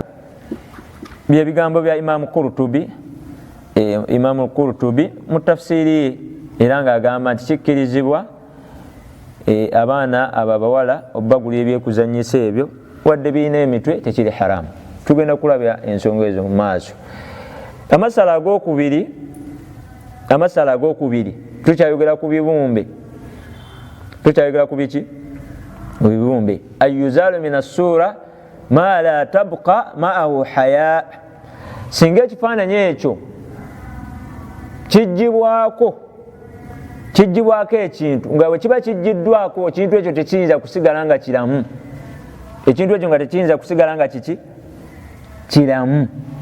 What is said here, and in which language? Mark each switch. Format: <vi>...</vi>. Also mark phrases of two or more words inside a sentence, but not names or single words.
<lg>Bye bigambo bya Imam Qurtubi, Imam Qurtubi mu tafsiri era ng'agamba nti kikkirizibwa abaana ababawala obbagula ebyekuzanyisa ebyo wadde birina emitwe tekiri haramu. Tugenda kulabya ensonga ezo mu maaso. Amasala ag'okubiri tukyayogera ku bibumbe, tukyayogera ku biki mu bibumbe.</lg> <ar>يجوز من الصورة ما لا تبقى معه حياة,</ar> <lg>singa ekifaananyi ekyo kijjibwako ekintu nga bwe kiba kijjiddwako ekintu ekyo tekiyinza kusigala nga kiramu, ekintu ekyo nga tekiyinza kusigala nga kiramu.</lg>